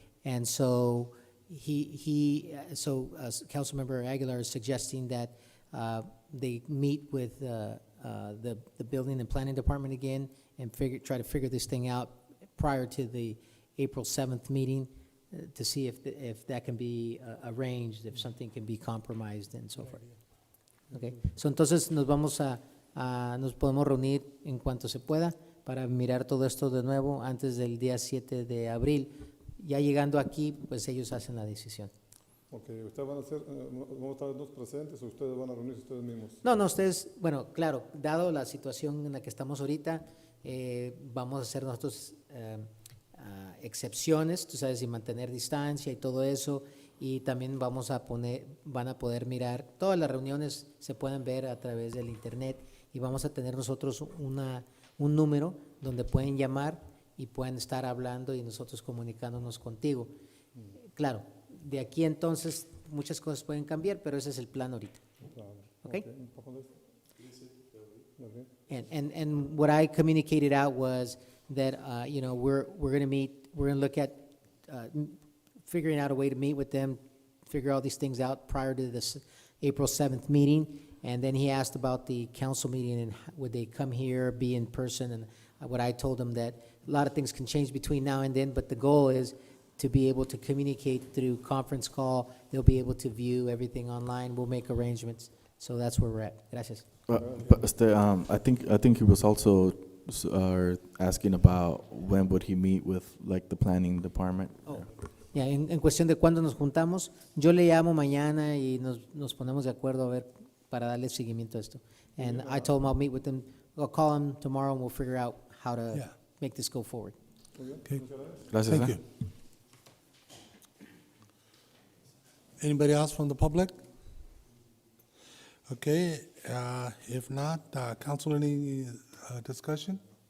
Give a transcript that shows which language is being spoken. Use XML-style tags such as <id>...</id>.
<en>And so Councilmember Aguilar is suggesting that they meet with the Building and Planning Department again and try to figure this thing out prior to the April 7th meeting to see if that can be arranged, if something can be compromised and so forth. Okay. So</en> <es>entonces nos podemos reunir en cuanto se pueda para mirar todo esto de nuevo antes del día 7 de abril. Ya llegando aquí, pues ellos hacen la decisión. Ok, ¿ustedes van a estar dos presentes o ustedes van a reunirse ustedes mismos? No, ustedes, bueno, claro, dado la situación en la que estamos ahorita, vamos a hacer nosotros excepciones, tú sabes, y mantener distancia y todo eso, y también van a poder mirar, todas las reuniones se pueden ver a través del internet y vamos a tener nosotros un número donde pueden llamar y pueden estar hablando y nosotros comunicándonos contigo. Claro, de aquí entonces muchas cosas pueden cambiar, pero ese es el plan ahorita. Claro. ¿Ok?</es> <en>And what I communicated out was that, you know, we're going to meet, we're going to look at figuring out a way to meet with them, figure all these things out prior to this April 7th meeting. And then he asked about the council meeting and would they come here, be in person? And what I told him that a lot of things can change between now and then, but the goal is to be able to communicate through conference call. They'll be able to view everything online. We'll make arrangements. So that's where we're at.</en> <es>Gracias.</es> <en>I think he was also asking about when would he meet with like the planning department.</en> <es>Ya, en cuestión de cuándo nos juntamos, yo le llamo mañana y nos ponemos de acuerdo a ver para darle seguimiento a esto.</es> <en>And I told him I'll meet with him, I'll call him tomorrow and we'll figure out how to Yeah. make this go forward. Okay.</en> <es>Gracias.</es> <en>Thank you. Anybody else from the public? Okay, if not, council, any discussion?</en>